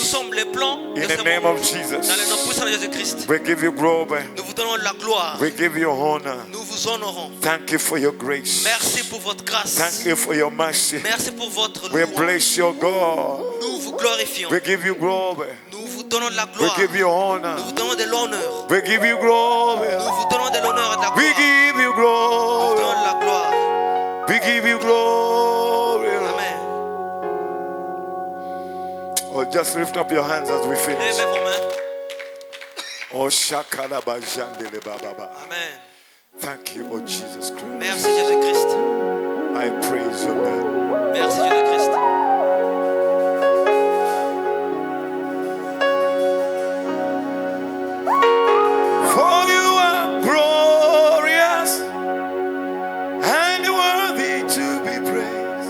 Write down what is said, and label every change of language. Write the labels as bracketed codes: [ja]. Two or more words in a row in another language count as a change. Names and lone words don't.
[fr] sommes le plan de [en] In [fr] ce [en] the name [fr] monde. [en] of [fr] Dans le nom [en] Jesus. [fr] puissant de Jésus-Christ, [en] We give you glory. [fr] nous vous donnons la gloire. [en] We give you honor. [fr] Nous vous honorons. [en] Thank you for your grace. [fr] Merci pour votre grâce. [en] Thank you for your mercy. [fr] Merci pour votre [en] We [fr] louange. [en] bless your God. [fr] Nous vous glorifions. [en] We give you glory. [fr] Nous vous donnons de la [en] We [fr] gloire. [en] give you [fr] Nous [en] honor. [fr] vous donnons de l'honneur. [en] We give you glory. [fr] Nous vous donnons de l'honneur et de la [en] We [fr] gloire. [en] give you [fr] Nous vous [en] glory. [fr] donnons de la gloire. [en] We give you glory. Amen. Oh, just lift up your hands as we finish. [fr] Levez vos mains. Oh, shakala bajandele bababa. [en] Amen. Thank you, oh Jesus Christ. [fr] Merci Jésus-Christ. [en] I praise your name. [fr] Merci Jésus-Christ. [en] For you are glorious and worthy to be praised.